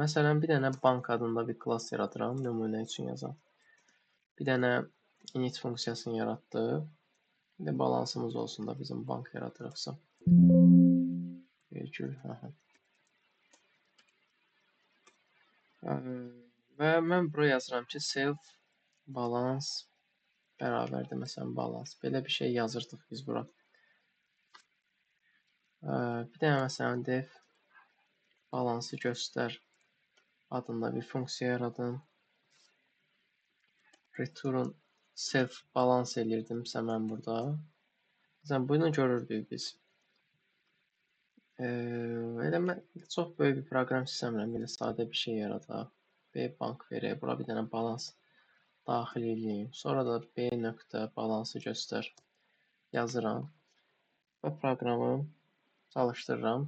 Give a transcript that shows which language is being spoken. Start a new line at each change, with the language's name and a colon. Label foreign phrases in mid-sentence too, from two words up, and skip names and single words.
Azerbaijani: Məsələn, bir dənə bank adında bir klass yaradıram, nümunə üçün yazam. Bir dənə init funksiyasını yaratdıq. Bir də balansımız olsun da bizim bank yaradırıqsa. Virgül, və mən buraya yazıram ki,
English: self balance
Azerbaijani: bərabərdir, məsələn, balans. Belə bir şey yazırdıq biz bura. Bir dənə məsələn def balansı göstər adında bir funksiya yaradım.
English: Return self balance elirdimsə mən burada.
Azerbaijani: Məsələn, bunu görürdük biz. Elə mən çox böyük bir proqram istəmirəm, belə sadə bir şey yaradaq. B bank verək, bura bir dənə balans daxil edeyim. Sonra da B nöqtə balansı göstər yazıram və proqramı çalışdırıram.